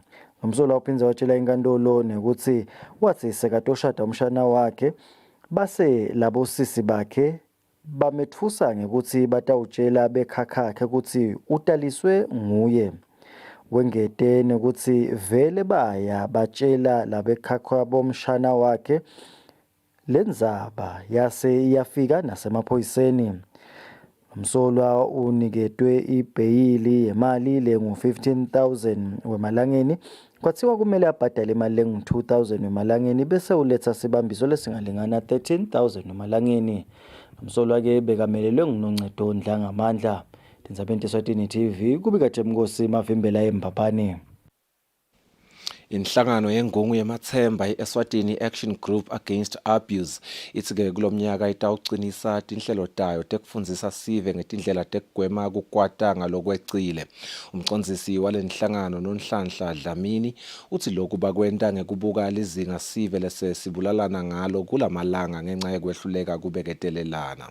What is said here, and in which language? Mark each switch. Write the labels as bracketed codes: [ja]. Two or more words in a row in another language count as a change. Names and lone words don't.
[ss] Umsolwa uphindze watshela inkantolo nekuthi wathi sekatoshada umshana wakhe base labo sisi bakhe bametfusa ngekuthi batawutshela bekhakhakhe ukuthi utaliswe nguye. Wengete nekuthi vele baya batshela labekhakha bomshana wakhe lenzaba yase iyafika nasemaphoyiseni. Umsolwa uniketwe ibheyili yemali lengu-15,000 wemalangeni kwathiwa kumele abhadale imali lengu-2,000 wemalangeni bese uletha sibambiso lesingalingana 13,000 wemalangeni. Umsolwa ke bekamelelwe nguNoncedo Ndlangamandla. Tindzabeni Eswatini TV kubika Jemkosi Mavimbela eMbabane. Inhlangano yengungu yemathemba iEswatini Action Group Against Abuse ithi-ke kulomnyaka itawucinisa tinhlelo tayo tekufundzisa sive ngetindlela tekugwema kukwata ngalokwecile. Umcondzisi walenhlangano Nonhlanhla Dlamini uthi lokhu bakwenta ngekubuka lizinga sive lesesibulalana ngalo kulamalanga ngenxa yekwehluleka kubeketelelana.